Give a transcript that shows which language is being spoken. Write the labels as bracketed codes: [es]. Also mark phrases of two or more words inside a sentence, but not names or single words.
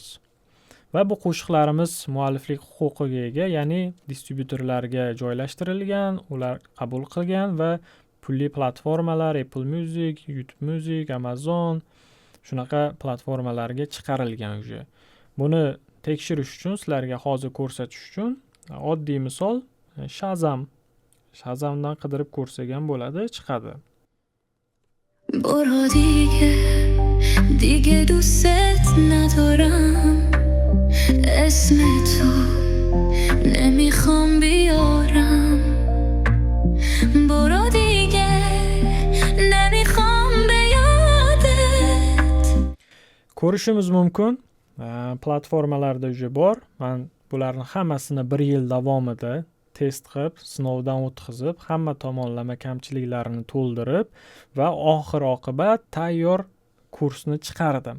[uz] Va bu qo'shiqlarimiz mualliflik huquqiga ega, ya'ni distributorlarga joylashtirilgan, ular qabul qilgan va pulli platformalar, Apple Music, YouTube Music, Amazon shunaqa platformalarga chiqarilgan уже. Buni tekshirish uchun sizlarga hozir ko'rsatish uchun oddiy misol Shazamdan qidirib ko'rsak ham bo'ladi, chiqadi. [fa] برو دیگه دوست ندارم اسم تو نمیخوام بیارم برو دیگه نمیخوام به یادت [uz] Ko'rishimiz mumkin. Platformalarda уже bor. Men bularni hammasini 1 yil davomida test qilib, sinovdan o'tkazib, hamma tomonlama kamchiliklarini to'ldirib va oxir oqibat tayyor kursni chiqardim.